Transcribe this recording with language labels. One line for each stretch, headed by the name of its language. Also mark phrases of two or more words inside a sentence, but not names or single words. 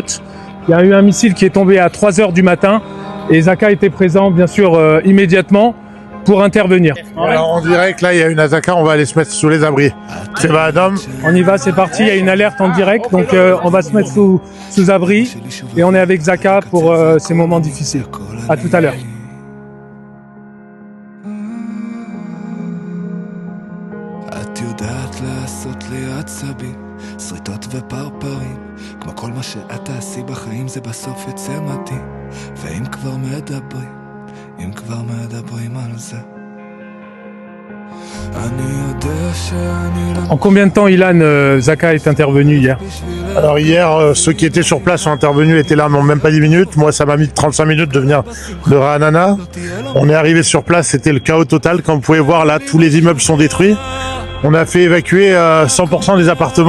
French: Il y a eu un missile qui est tombé à 3h du matin et Zaka était présent bien sûr immédiatement pour intervenir. Alors on dirait que là il y a une Zaka, on va aller se mettre sous les abris. C'est va Adam. On y va, c'est parti, il y a une alerte en direct, donc on va se mettre sous abri et on est avec Zaka pour ces moments difficiles. À tout à l'heure.
Hebrew: את יודעת לעשות לי עצבים, שריטות ופרפרים, כמו כל מה שאת תעשי בחיים זה בסוף יצא מדהים. ואם כבר מדברים, אם כבר מדברים על זה, אני יודע שאני לא...
French: En combien de temps, Ilan, Zaka est intervenu hier? Alors hier, ceux qui étaient sur place sont intervenus, étaient là, mais même pas 10 minutes. Moi, ça m'a mis 35 minutes de venir de Ra'anana. On est arrivé sur place, c'était le chaos total. Comme vous pouvez voir, là, tous les immeubles sont détruits. On a fait évacuer 100% des appartements.